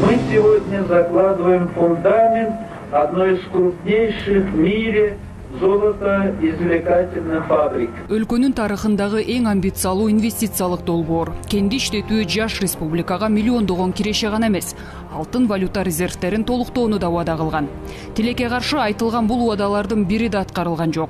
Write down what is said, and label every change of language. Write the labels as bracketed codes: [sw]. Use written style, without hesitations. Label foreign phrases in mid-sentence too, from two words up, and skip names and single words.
[ru] сегодня закладываем фундамент одной из крупнейших в мире золотоизвлекательных фабрик. [ky] Өлкөнүн тарыхындагы эң амбициялуу инвестициялык долбоор. Кенди иштетүү жаш республикага миллиондогон киреше гана эмес, алтын валюта резервтерин толуктоону да убада кылган. Тилекке каршы айтылган бул убадалардын бири да аткарылган жок.